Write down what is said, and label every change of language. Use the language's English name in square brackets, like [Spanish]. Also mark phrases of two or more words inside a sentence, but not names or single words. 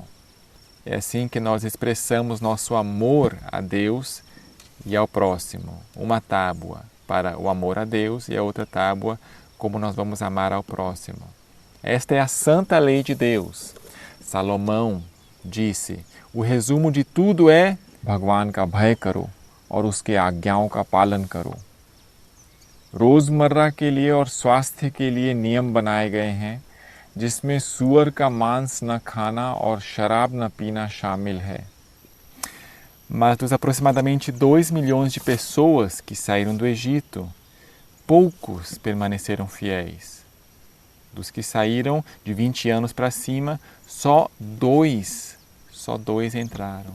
[Portuguese] É assim que nós expressamos nosso amor a Deus e ao próximo. Uma tábua para o amor a Deus e a outra tábua como nós vamos amar ao próximo. Esta é a santa lei de Deus. Salomão disse: o resumo de tudo é [Hindi] भगवान का भय करो और उसके आज्ञाओं का पालन करो। रोज़मर्रा के लिए और स्वास्थ्य के लिए नियम बनाए गए हैं, जिसमें सूअर का मांस न खाना और शराब न पीना शामिल है। [Portuguese] Mas dos aproximadamente 2 milhões de pessoas que saíram do Egito, poucos permaneceram fiéis. Dos que saíram de 20 anos para cima, só dois entraram.